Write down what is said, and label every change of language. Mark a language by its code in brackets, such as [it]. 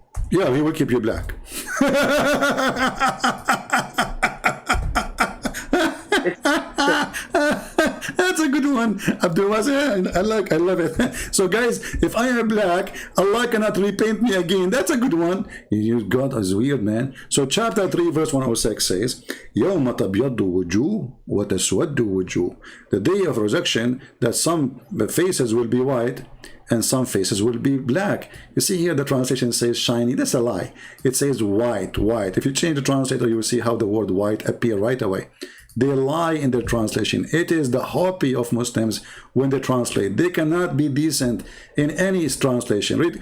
[en] Yeah, he will keep you black. That's a good one, Abdul Wasi. I love it. So guys, if I am black, Allah cannot repaint me again. That's a good one. God is weird, man. So chapter 3 verse 106 says, [ar] يَوْمَ تَبْيَضُّ وُجُوهٌ وَتَسْوَدُّ وُجُوهٌ. [en] The day of resurrection, that some faces will be white and some faces will be black. You see here the translation says shiny. That's a lie. It says white. If you change the translator, you will see how the word white appear right away. They lie in their translation. It is the hobby of Muslims when they translate. They cannot be decent in any translation.